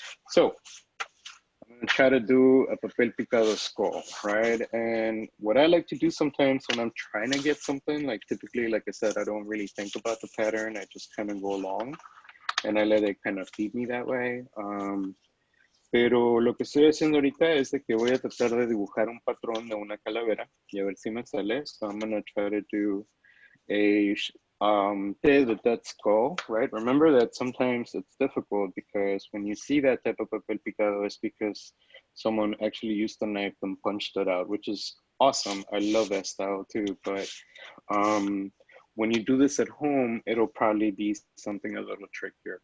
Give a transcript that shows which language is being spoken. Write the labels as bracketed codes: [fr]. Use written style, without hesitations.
[en] So I'm gonna try to do a papel picado skull, right? And what I like to do sometimes when I'm trying to get something, like typically, like I said, I don't really think about the pattern. I just kind of go along and I let it kind of feed me that way. [es] Pero lo que estoy haciendo ahorita es de que voy a tratar de dibujar un patrón de una calavera y a ver si me sale. [en] So I'm gonna try to do a that skull, right? Remember that sometimes it's difficult because when you see that type of papel picado, it's because someone actually used the knife and punched it out, which is awesome. I love that style too. But when you do this at home, it'll probably be something a little trickier.